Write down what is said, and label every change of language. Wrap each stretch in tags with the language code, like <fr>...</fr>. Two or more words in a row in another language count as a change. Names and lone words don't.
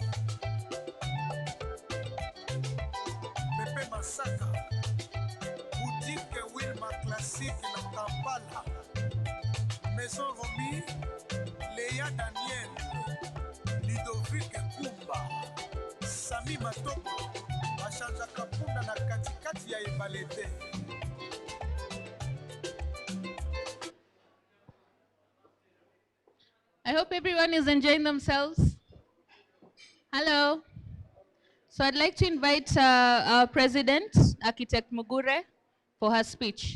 <sw>Pepe Masaka boutique Wilma classique na Kampala Maison Romy Léa Daniel Ludovic Kumba Sami Matoko Bashanja Kapunda na katikati ya Ebalete</sw> <en>I hope everyone is enjoying themselves. Hello. So I'd like to invite our president, Architect Mugure, for her speech.</en>